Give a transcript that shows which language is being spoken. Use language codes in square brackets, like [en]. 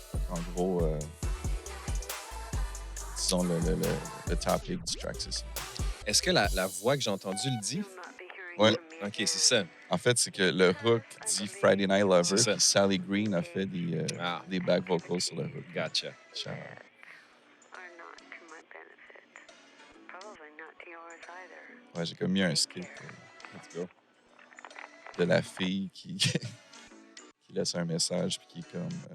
[fr] En gros, disons, le topic du track, c'est ça. Est-ce que la voix que j'ai entendue le dit? Ouais. OK, c'est ça. En fait, c'est que le hook dit Friday Night Lover, C'est ça. puis Sally Green a fait des back vocals sur le hook. [en] Gotcha. Shout out. Are not to my benefit. Probably not to yours either. [fr] Ouais, j'ai comme mis un skit [en] Let's go. [fr] de la fille qui laisse un message puis qui est comme